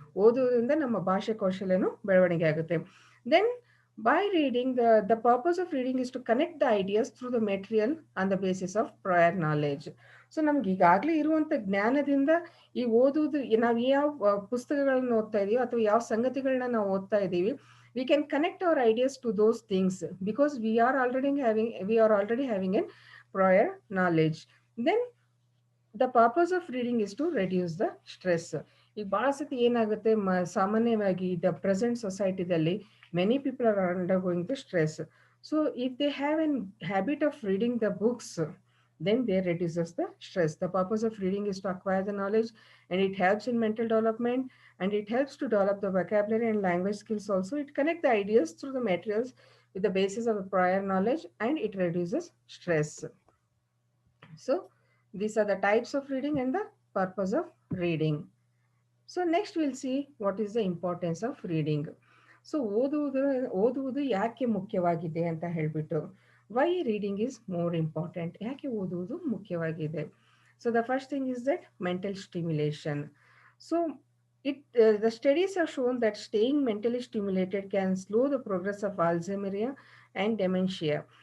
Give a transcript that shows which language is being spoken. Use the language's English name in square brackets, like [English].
[Kannada] ಓದುವುದರಿಂದ ನಮ್ಮ ಭಾಷೆ ಕೌಶಲ್ಯನು ಬೆಳವಣಿಗೆ ಆಗುತ್ತೆ. [English] Then by reading, the purpose of reading is to connect the ideas through the material on the basis of prior knowledge. [Kannada] So ನಮ್ಗೆ ಈಗಾಗಲೇ ಇರುವಂತ ಜ್ಞಾನದಿಂದ ಈ ಓದುವುದು, ನಾವು ಯಾವ ಪುಸ್ತಕಗಳನ್ನ ಓದ್ತಾ ಇದೀವಿ ಅಥವಾ ಯಾವ ಸಂಗತಿಗಳನ್ನ ನಾವು ಓದ್ತಾ ಇದೀವಿ, [English] we can connect our ideas to those things because we are already having a prior knowledge. Then the purpose of reading is to reduce the stress. [Kannada] ಈಗ ಬಹಳ ಸತಿ ಏನಾಗುತ್ತೆ, ಸಾಮಾನ್ಯವಾಗಿ [English] The present ಸೊಸೈಟಿದಲ್ಲಿ many people are undergoing the stress. So if they have a habit of reading the books, then they reduces the stress. The purpose of reading is to acquire the knowledge, and it helps in mental development, and it helps to develop the vocabulary and language skills also. It connects the ideas through the materials with the basis of the prior knowledge, and it reduces stress. So these are the types of reading and the purpose of reading. So next we'll see what is the importance of reading. [Kannada] So ಓದುವುದು ಯಾಕೆ ಮುಖ್ಯವಾಗಿದೆ ಅಂತ ಹೇಳ್ಬಿಟ್ಟು, [English] why reading is more important, [Kannada] ಯಾಕೆ ಓದುವುದು ಮುಖ್ಯವಾಗಿದೆ? [English] So the first thing is that mental stimulation. So the studies have shown that staying mentally stimulated can slow the progress of Alzheimer's and dementia.